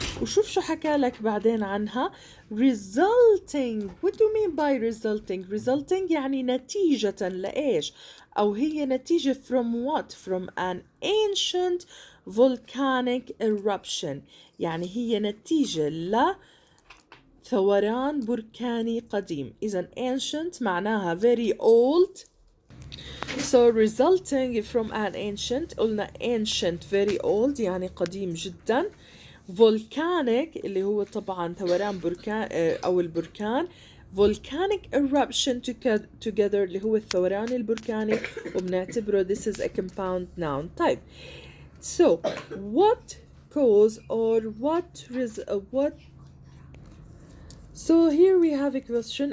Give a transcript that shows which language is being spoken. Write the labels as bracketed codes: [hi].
[ar] وشوف شو حكى لك بعدين عنها resulting. [en] What do you mean by resulting [ar] يعني نتيجة لإيش أو هي نتيجة [en] from what from an ancient volcanic eruption [ar] يعني هي نتيجة ثوران بركاني قديم. إذا [en] ancient [ar] معناها [en] very old. So resulting from an ancient [ar] قلنا [en] ancient very old [ar] يعني قديم جدا. volcanic اللي هو طبعا ثوران بركان أو البركان. [en] volcanic eruption together [ar] اللي هو الثوران البركاني وبنعتبره [en] this is a compound noun. [ar] طيب [en] so what cause or what So here we have a question.